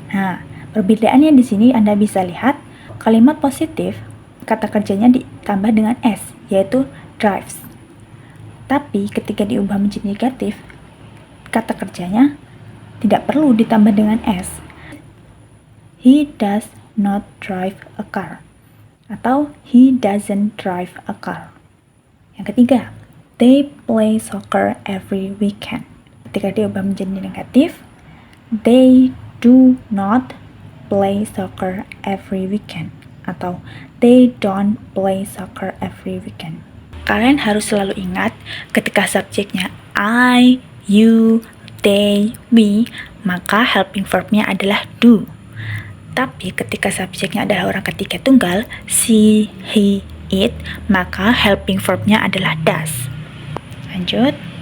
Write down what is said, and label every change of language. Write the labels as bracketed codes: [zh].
[id] Nah, perbedaannya di sini Anda bisa lihat kalimat positif kata kerjanya ditambah dengan s, yaitu drives. Tapi ketika diubah menjadi negatif, kata kerjanya tidak perlu ditambah dengan s. [en] He does not drive a car. Atau he doesn't drive a car. [id] Yang ketiga, [en] they play soccer every weekend. [id] Ketika diubah menjadi negatif, [en] they do not play soccer every weekend. Atau they don't play soccer every weekend. [id] Kalian harus selalu ingat ketika subjeknya I, you, they, we, maka helping verbnya adalah do. Tapi ketika subjeknya adalah orang ketiga tunggal, she, he, it, maka helping verbnya adalah does. Lanjut.